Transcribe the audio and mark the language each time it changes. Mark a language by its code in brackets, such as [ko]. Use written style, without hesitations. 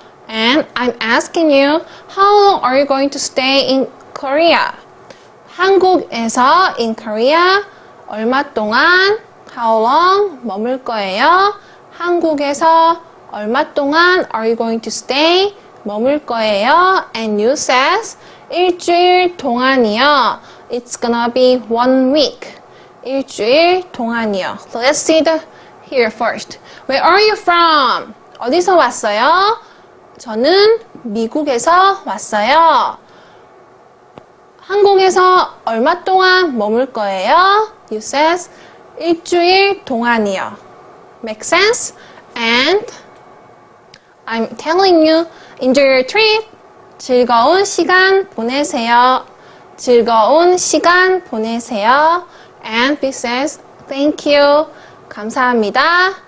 [en] And I'm asking you, how long are you going to stay in Korea? [ko] 한국에서 [en] in Korea [ko] 얼마 동안 [en] how long [ko] 머물 거예요? 한국에서 얼마 동안 [en] are you going to stay? [ko] 머물 거예요? [en] And you says [ko] 일주일 동안이요. [en] It's gonna be 1 week. [ko] 일주일 동안이요. [en] So let's see here first. Where are you from? [ko] 어디서 왔어요? 저는 미국에서 왔어요. 한국에서 얼마 동안 머물 거예요? [en] You says [ko] 일주일 동안이요. [en] Make sense? And I'm telling you, enjoy your trip. [ko] 즐거운 시간 보내세요. 즐거운 시간 보내세요. [en] And he says, thank you. [ko] 감사합니다.